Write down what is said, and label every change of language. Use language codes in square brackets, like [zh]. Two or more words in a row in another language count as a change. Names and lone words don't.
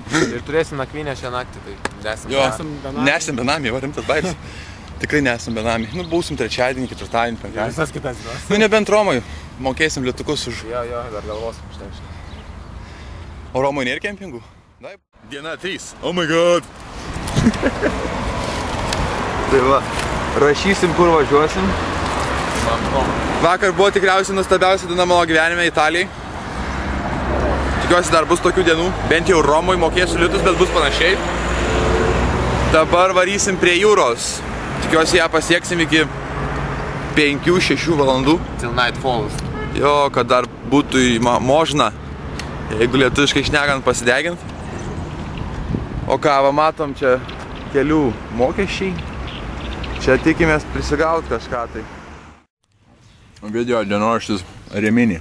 [lt] Ir turėsim nakvynę šią naktį, tai Nesam benamiai, va, rimtas bairis. Tikrai nesam benamiai. Nu, būsim trečiadienį, ketvirtadienį, penktadienį. Visas kitas dienas. Nu, nebent Romai, mokėsim lietukus už... Jo, dar galvosim štai. O Romai nėra kempingų? Taip. Diena 3. [en] Oh my god! [lt] Tai va, rašysim, kur važiuosim. Vakar buvo tikriausiai nuostabiausia diena mano gyvenime Italijai. Tikiuosi dar bus tokių dienų, bent jau Romui mokėsiu litus, bet bus panašiai. Dabar varysim prie jūros. Tikiuosi ją pasieksim iki 5-6 valandų. [en] Till night falls. [lt] Jo, kad dar būtų možna, jeigu lietuviškai šnekant pasidegint. O ką, va matom čia kelių mokesčiai. Čia tikimės prisigaut kažką tai. Video dienoraštis Rimini.